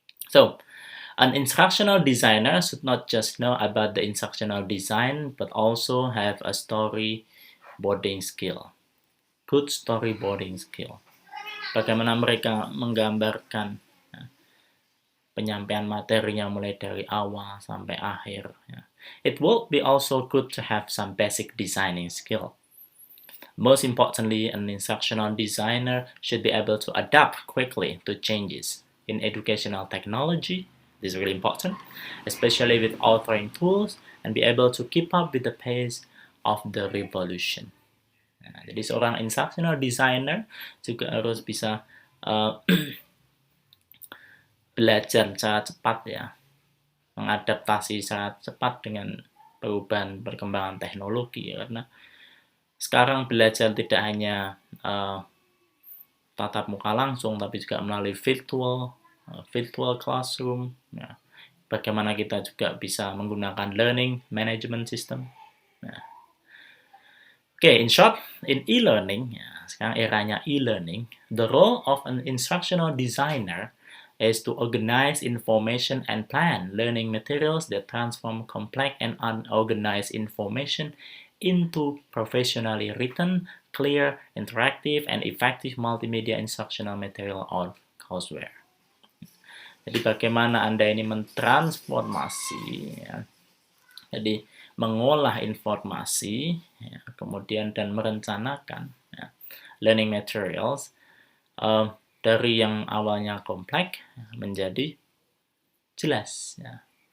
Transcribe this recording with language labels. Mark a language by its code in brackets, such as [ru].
[en] So, an instructional designer should not just know about the instructional design, but also have a storyboarding skill. Good storyboarding skill. [id] Bagaimana mereka menggambarkan penyampaian materinya mulai dari awal sampai akhir. [en] It will be also good to have some basic designing skill. Most importantly, an instructional designer should be able to adapt quickly to changes in educational technology. This is really important, especially with authoring tools, and be able to keep up with the pace of the revolution. [id] Jadi seorang instructional designer juga harus bisa belajar secara cepat ya, mengadaptasi secara cepat dengan perubahan perkembangan teknologi, karena sekarang belajar tidak hanya tatap muka langsung, tapi juga melalui virtual classroom. Ya. Bagaimana kita juga bisa menggunakan learning management system. [en] In short, in e-learning, [id] sekarang eranya e-learning, [en] the role of an instructional designer is to organize information and plan learning materials that transform complex and unorganized information into professionally written, clear, interactive, and effective multimedia instructional material or courseware. [id] Jadi bagaimana Anda ini mentransformasi, ya. Jadi mengolah informasi, ya, kemudian dan merencanakan ya, learning materials dari yang awalnya kompleks menjadi jelas, ya.